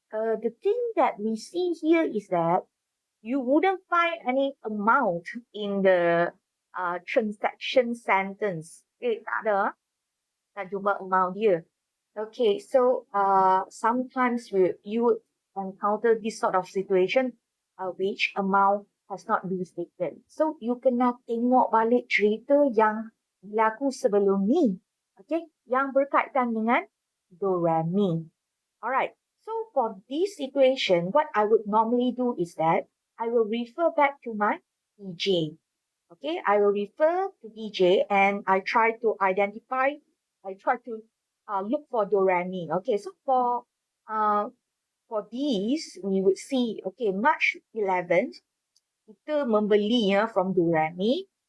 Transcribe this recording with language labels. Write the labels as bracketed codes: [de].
[en] the thing that we see here is that you wouldn't find any amount in the transaction sentence. [ms] Tak ada. Tak jumpa amount dia. [en] Okay, so sometimes you would encounter this sort of situation which amount has not been stated. [ms] So you kena tengok balik cerita yang berlaku sebelum ni. Okay, yang berkaitan dengan do, re, mi. [en] Alright, so for this situation, what I would normally do is that I will refer back to my DJ. Okay, I will refer to DJ and I try to look for do, re, mi. Okay, so for these, we would see, okay, March 11th, [ms] kita membeli [en] from do, re, mi.